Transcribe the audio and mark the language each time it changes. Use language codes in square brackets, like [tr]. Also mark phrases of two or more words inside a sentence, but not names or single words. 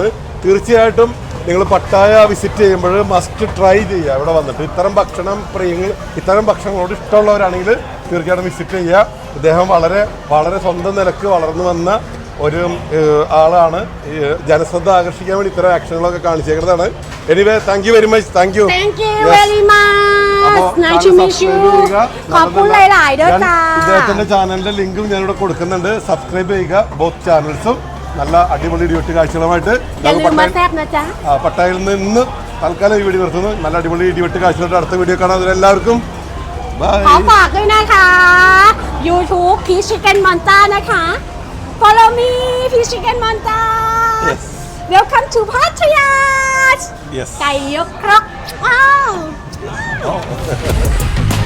[ml] തീർച്ചയായിട്ടും നിങ്ങൾ പട്ടായ വിസിറ്റ് ചെയ്യുമ്പോൾ [en] must try [ml] ചെയ്യുക. ഇവിടെ വന്നിട്ട് ഇത്തരം ഭക്ഷണങ്ങളോട് ഇഷ്ടമുള്ളവരാണെങ്കിൽ തീർച്ചയായിട്ടും വിസിറ്റ് ചെയ്യുക. ഇദ്ദേഹം വളരെ സ്വന്തം നിലക്ക് വളർന്നു വന്ന ഒരു ആളാണ്. ജനശ്രദ്ധ ആകർഷിക്കാൻ വേണ്ടി ഇത്തരം ആക്ഷനുകളൊക്കെ കാണിച്ചേക്കുന്നതാണ്. എനിവേ, [en] thank you very much. thank you very much. Nice to meet you. [th] ขอบคุณหลายๆด้วยจ้า [ml] ഇദ്ദേഹത്തിന്റെ ചാനലിന്റെ ലിങ്കും ഞാനിവിടെ കൊടുക്കുന്നുണ്ട്. സബ്സ്ക്രൈബ് ചെയ്യുക [en] both channels. [ml] നല്ല അടിപൊളി ഡ്യൂട്ടി കാഴ്ചകളുമായിട്ട് [th] อย่าลืมมาแซ่บนะจ๊ะ [ml] പട്ടായയിൽ നിന്ന് തൽക്കാലം ഈ വീഡിയോ നിർത്തുന്നു. നല്ല അടിപൊളി ഇടിവെട്ട് കാഴ്ചകളുടെ അടുത്ത വീഡിയോ കാണാം. എല്ലാവർക്കും ബൈ. [th] ขอฝากด้วยนะคะ YouTube Peach Chicken Monster นะคะ [en] Follow me [th] Peach Chicken Monster [en] Yes. Welcome to พัทยา Yes. [th] ไก่ยกครกว้าว